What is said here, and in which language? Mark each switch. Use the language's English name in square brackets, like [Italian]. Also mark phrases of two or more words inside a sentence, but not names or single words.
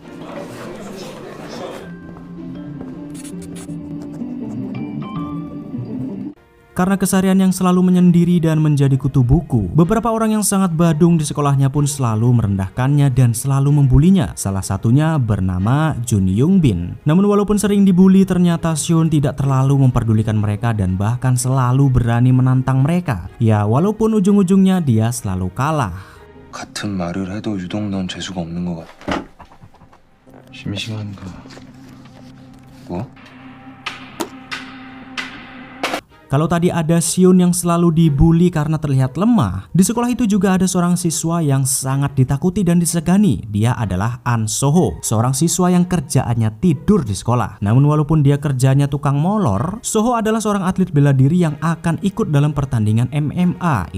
[Indonesian] Karena keseharian yang selalu menyendiri dan menjadi kutu buku, beberapa orang yang sangat badung di sekolahnya pun selalu merendahkannya dan selalu membulinya. Salah satunya bernama Jun Young Bin. Namun walaupun sering dibully, ternyata Seon tidak terlalu memperdulikan mereka dan bahkan selalu berani menantang mereka. Ya, walaupun ujung-ujungnya dia selalu kalah. [Korean] 같은 말을 해도 유독 넌 재수가 없는 것 같아. 심심한가? 뭐? [Indonesian] Kalau tadi ada Seon yang selalu dibully karena terlihat lemah, di sekolah itu juga ada seorang siswa yang sangat ditakuti dan disegani. Dia adalah An Soho, seorang siswa yang kerjaannya tidur di sekolah. Namun walaupun dia kerjanya tukang molor, Soho adalah seorang atlet bela diri yang akan ikut dalam pertandingan MMA.